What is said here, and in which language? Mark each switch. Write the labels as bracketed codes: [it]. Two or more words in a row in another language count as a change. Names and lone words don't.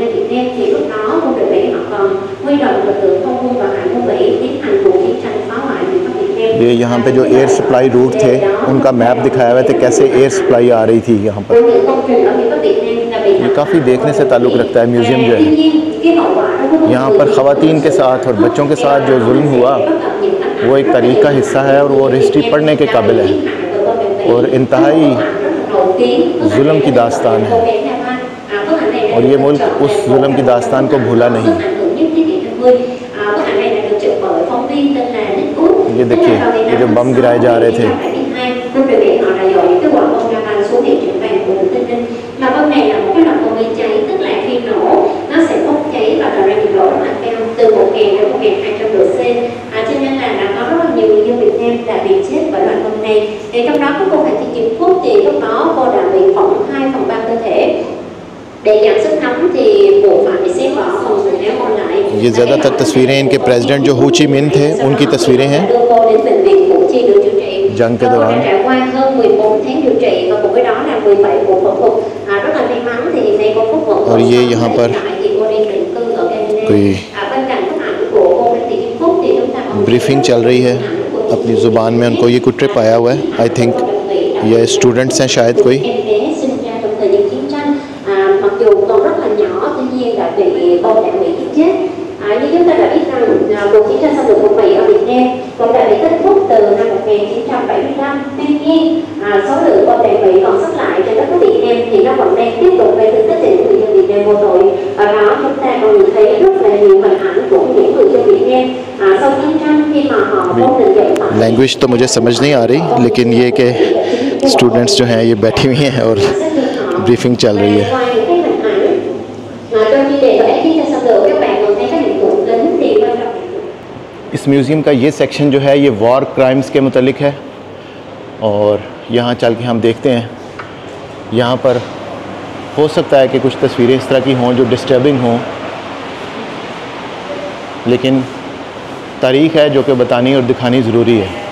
[vi] Nam Việt Nam thì lúc đó quân đội Mỹ họ còn huy động lực lượng không quân và hải quân Mỹ tiến hành cuộc chiến tranh phá hoại miền Bắc Việt Nam। [ur] یہ یہاں پے جو [en] air supply route [ur] تھے انکا میپ دکھایا ہوا تھا، کیسے [en] air supply [ur] آ رہی تھی یہاں پر. یہ کافی دیکھنے سے تعلق رکھتا ہے میوزیم جو ہے. یہاں پر خواتین کے ساتھ اور بچوں کے ساتھ جو ظلم ہوا وہ ایک تاریخ کا حصہ ہے اور وہ ہسٹری پڑھنے کے قابل ہے اور انتہائی ظلم کی داستان ہے، اور یہ ملک اس ظلم کی داستان کو بھولا نہیں. یہ دیکھیے، یہ جو بم گرائے جا رہے تھے, [vi] từ 1000 đến 1200 độ C, cho nên là đã có rất là nhiều người dân Việt Nam đã bị chết bởi loại bom này. Thì trong đó có cô Hoàng Thị Kim Cúc thì lúc đó cô đã bị phỏng 2/3 cơ thể. Để giảm sức nóng thì bộ phận bị xé bỏ phần quần áo còn lại. [ur] یہ زیادہ‌تر تصویریں انکے پریزیڈنٹ جو ہو چی من تھے انکی تصویریں ہیں جنگ کے دوران. [vi] trải qua hơn 14 tháng điều trị và cùng với đó là 17 cuộc phẫu thuật. Rất là may mắn thì hiện nay cô Cúc vẫn [ur] اور یہ یہاں پر [vi] thì cô đang định cư ở Canada. [ur] کوئی [vi] Bên cạnh bức ảnh của cô Hoàng Thị Kim Cúc thì chúng ta còn [ur] بریفنگ چل رہی ہے اپنی زبان میں۔ انکو یہ کوئی ٹرپ آیا ہوا ہے, [en] I think [ur] یہ اسٹوڈنٹس ہیں شاید کوئی. [vi] em bé sinh ra trong thời gian chiến tranh, mặc dù còn rất là nhỏ, tuy nhiên đã bị bom đạn Mỹ giết chết. Như chúng ta đã biết rằng cuộc chiến tranh xâm lược của Mỹ ở Việt Nam cũng đã bị kết thúc từ năm 1975. Tuy nhiên số lượng bom đạn Mỹ còn sót lại trên đất nước Việt Nam thì nó vẫn đang tiếp tục gây thương tích cho những người dân Việt Nam vô tội. Ở đó chúng ta còn nhìn thấy rất là nhiều hình ảnh của những người dân Việt Nam sau chiến tranh khi mà họ vô tình dẫn phải [ur] لینگویج تو مجھے سمجھ نہیں آ رہی، لیکن یہ کہ اسٹوڈنٹس جو ہیں یہ بیٹھی ہوئی ہیں اور بریفنگ چل رہی ہے. [vi] Ngoài những cái hình ảnh trong chuyên đề về chiến tranh xâm lược, các bạn còn thấy các hiện tượng lính thì quan trọng. [ur] اس میوزیم کا یہ سیکشن جو ہے یہ [en] war crimes [ur] کے متعلق ہے، اور یہاں چل کے ہم دیکھتے ہیں. یہاں پر ہو سکتا ہے کہ کچھ تصویریں اس طرح کی ہوں جو ڈسٹربنگ ہوں، لیکن تاریخ ہے جو کہ بتانی اور دکھانی ضروری ہے.